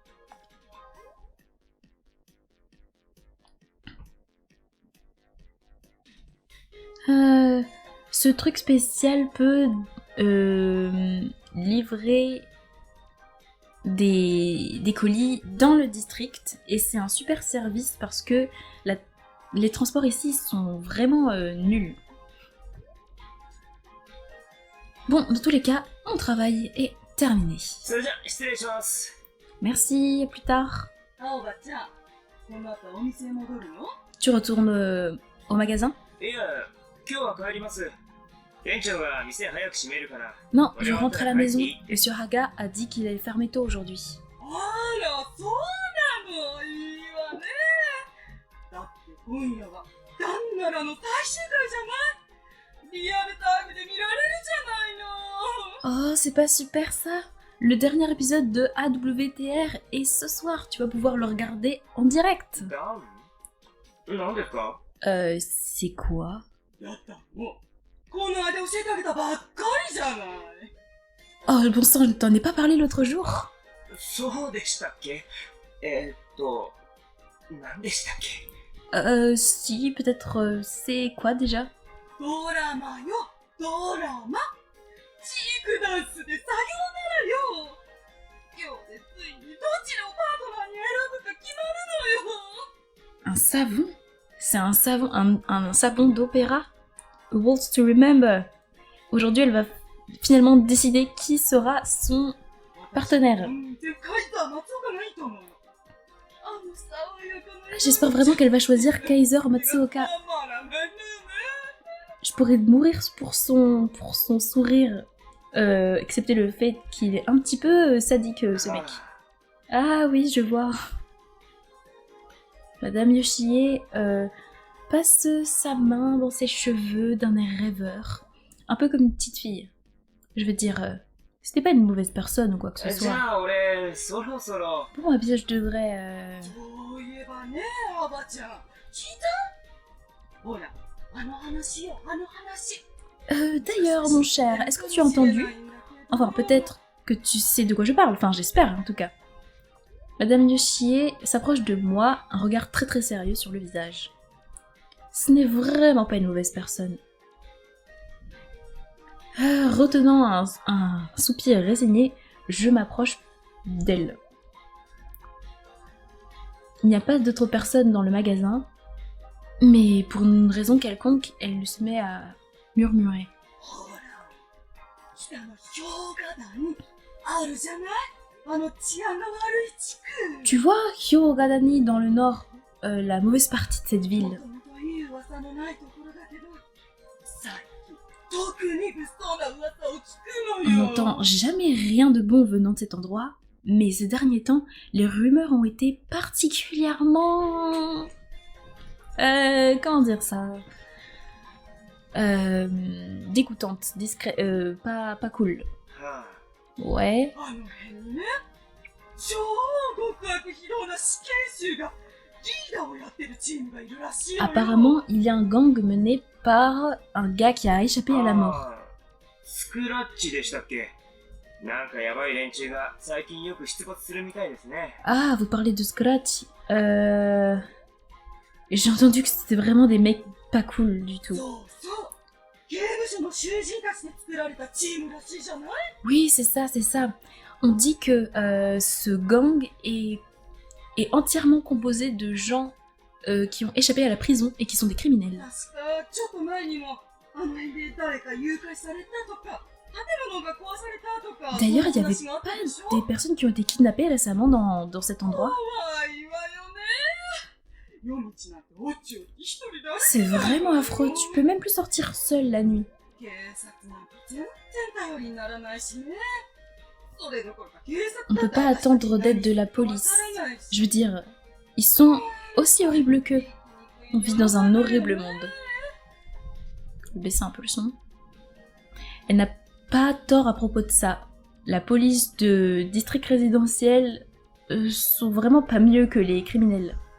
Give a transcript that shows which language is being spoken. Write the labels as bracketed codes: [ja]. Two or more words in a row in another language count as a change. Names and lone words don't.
[fr] Ce truc spécial peut livrer des colis dans le district et c'est un super service parce que les transports ici sont vraiment nuls. Bon, dans tous les cas, mon travail est terminé. [ja] それじゃ、失礼します。 [fr] Merci, à plus tard. [ja] 青葉ちゃん、この後お店へ戻るの？ [fr] Tu retournes au magasin? [ja] いや、今日は帰ります。店長が店早く閉めるから。 [fr] Non, je rentre à la maison. Monsieur Haga a dit qu'il allait fermer tôt aujourd'hui. [ja] あら、そうなの。いいわね。だって今夜は旦那らの最終回じゃない？リアルタイムで見られるじゃないの。 [fr] Oh, c'est pas super ça! Le dernier épisode de AWTR est ce soir, tu vas pouvoir le regarder en direct. [ja] ダン何ですか？ [fr] C'est quoi? [ja] だったのこの間教えてあげたばっかりじゃない。 [fr] Oh, bon sang, je t'en ai pas parlé l'autre jour. [ja] そうでしたっけ？何でしたっけ？ [fr] Si, peut-être, c'est quoi déjà? [ja] ドラマよ、ドラマ。チークダンスでさよならよ。今日でついにどっちのパートナーに選ぶか決まるのよ。 [fr] Un savon? C'est un savon, un savon d'opéra? A Waltz to Remember. Aujourd'hui, elle va finalement décider qui sera son partenaire. J'espère vraiment qu'elle va choisir Kaiser Matsuoka. Je pourrais mourir pour son sourire, excepté le fait qu'il est un petit peu sadique, ce mec. Ah oui, je vois. Madame Yoshie passe sa main dans ses cheveux d'un air rêveur, un peu comme une petite fille. Je veux dire, c'était pas une mauvaise personne ou quoi que ce [ja] じゃ [fr] soit. [ja] あ俺そろそろ [fr] Bon, bien, je devrais... [ja] そういえばね、おばちゃん。聞いた？ほら、あの話よ、あの話。 [fr] D'ailleurs, mon cher, est-ce que tu as entendu? Enfin, peut-être que tu sais de quoi je parle, enfin j'espère en tout cas. Madame Yoshie s'approche de moi, un regard très très sérieux sur le visage. Ce n'est vraiment pas une mauvaise personne. Retenant un soupir résigné, je m'approche d'elle. Il n'y a pas d'autre personne dans le magasin, mais pour une raison quelconque, elle se met à murmurer. [ja] ほら、北の氷河団あるじゃない？あの治安が悪い地区。 [fr] Tu vois, Hyogadani dans le nord, la mauvaise partie de cette [ja] も [fr] ville. [ja] ともといい噂のないところだけど、最近特に物騒な噂を聞く [fr] On [ja] のよ。 [fr] n'entend jamais rien de bon venant de cet endroit, mais ces derniers temps, les rumeurs ont été particulièrement... comment dire ça? Dégoûtantes, pas cool. [ja] は [fr] Ouais. [ja] あの辺にね、超極悪非道な死刑囚がリーダーをやってるチームがいるらしいのよ。 [fr] Apparemment, il y a un gang mené par un gars qui a échappé à la mort. [ja] あスクラッチでしたっけ？なんかやばい連中が最近よく出没するみたいですね。 [fr] Ah, vous parlez de Scratch. J'ai entendu que c'était vraiment des mecs pas cool du tout. [ja] そうそう。刑務所の囚人たちで作られたチームらしいじゃない？ [fr] Oui, c'est ça, c'est ça. On dit que ce gang est entièrement composé de gens qui ont échappé à la prison et qui sont des criminels. [ja] 確かちょっと前にもあの辺で誰か誘拐されたとか、建物が壊されたとか。 [fr] D'ailleurs, il y avait [ja] そんな話があったでしょ？ [fr] pas des personnes qui ont été kidnappées récemment dans cet endroit. [ja] 怖いわよね。夜道なんておっちょ一人だけ [fr] C'est vraiment affreux, tu peux même plus sortir seul la nuit. [ja] 警察なんて全然頼りにならないしね。それどころか警察 [fr] On peut pas attendre d'aide de la police. Je veux dire, ils sont aussi horribles qu'eux. On vit dans un horrible monde. Je vais baisser un peu le son. Elle n'a pas tort à propos de ça. La police de district résidentiel sont vraiment pas mieux que les criminels.